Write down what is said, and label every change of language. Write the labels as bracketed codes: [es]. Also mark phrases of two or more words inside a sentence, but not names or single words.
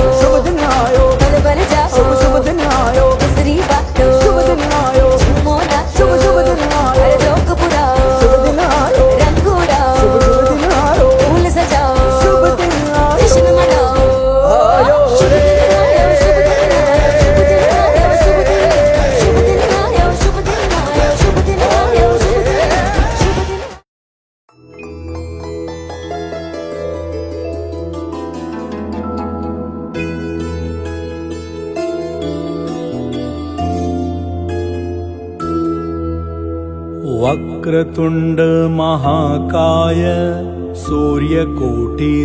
[hi] शुभ दिन आयो बल बल जाओ शुभ दिन आयो दूसरी बातों शुभ दिन आयो मोना शुभ दिन आयो हर जोक पुराओ शुभ दिन आयो रंग उड़ाओ शुभ दिन आयो फूल सजाओ शुभ दिन आयो जश्न मनाओ आयो शुभ रे दिन आयो शुभ दिन आयो शुभ दिन आयो शुभ दिन आयो शुभ दिन आयो शुभ दिन आयो शुभ दिन [sa] वक्रतुण्ड महाकाय सूर्यकोटि